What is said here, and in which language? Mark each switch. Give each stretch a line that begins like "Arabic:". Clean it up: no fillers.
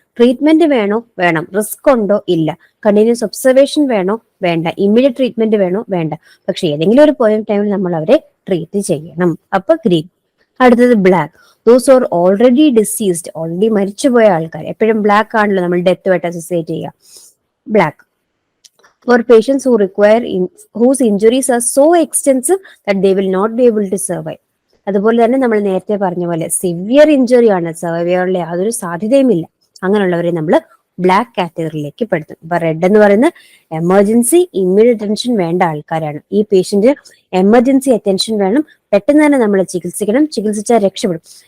Malayalam: Treatment വേണോ? വേണം. Risk ഉണ്ടോ? ഇല്ല. കണ്ടിന്യൂസ് ഒബ്സർവേഷൻ വേണോ? വേണ്ട. ഇമ്മീഡിയറ്റ് ട്രീറ്റ്മെന്റ് വേണോ? വേണ്ട. പക്ഷെ ഏതെങ്കിലും ഒരു പോയിന്റ് ടൈമിൽ നമ്മൾ അവരെ ട്രീറ്റ് ചെയ്യണം. അപ്പൊ ഗ്രീൻ. അടുത്തത് black.
English: those are already deceased,
Malayalam: already മരിച്ചുപോയ ആൾക്കാർ. എപ്പോഴും ബ്ലാക്ക് ആണല്ലോ നമ്മൾ ഡെത്തുമായിട്ട് അസോസിയേറ്റ് ചെയ്യുക. Black.
English: For patients who require whose injuries are so extensive that they will not be able to survive.
Malayalam: അതുപോലെ തന്നെ നമ്മൾ നേരത്തെ പറഞ്ഞ പോലെ സിവിയർ ഇഞ്ചുറി ആണ്, സർവൈവ് ചെയ്യാനുള്ള യാതൊരു സാധ്യതയുമില്ല. അങ്ങനെയുള്ളവരെ നമ്മൾ ബ്ലാക്ക് കാറ്റഗറിയിലേക്ക് പെടുത്തും. അപ്പൊ റെഡ് എന്ന് പറയുന്ന എമർജൻസി ഇമ്മീഡിയറ്റ് അറ്റൻഷൻ വേണ്ട ആൾക്കാരാണ്. ഈ പേഷ്യന്റ് എമർജൻസി അറ്റൻഷൻ വേണം, പെട്ടെന്ന് തന്നെ നമ്മൾ ചികിത്സിക്കണം, ചികിത്സിച്ചാൽ രക്ഷപ്പെടും.